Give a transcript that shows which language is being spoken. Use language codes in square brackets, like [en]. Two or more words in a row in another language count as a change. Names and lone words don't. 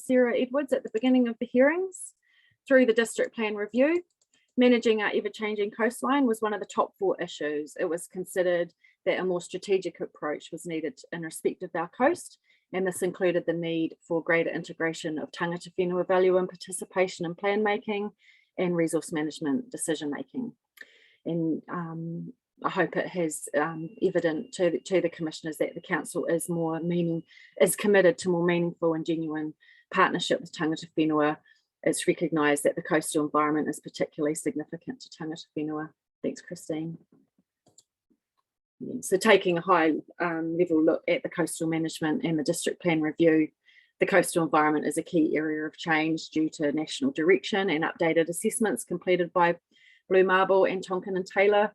[en] Sarah Edwards at the beginning of the hearings. Through the district plan review, managing our ever-changing coastline was one of the top 4 issues. It was considered that a more strategic approach was needed in respect of our coast, and this included the need for greater integration of [mi] tangata whenua [en] value and participation in plan making and resource management decision making. And I hope it has evident to the commissioners that the council is committed to more meaningful and genuine partnership with [mi] tangata whenua. [en] It's recognised that the coastal environment is particularly significant to [mi] tangata whenua. [en] Thanks, Christine. So taking a high level look at the coastal management and the district plan review, the coastal environment is a key area of change due to national direction and updated assessments completed by Blue Marble and Tonkin and Taylor.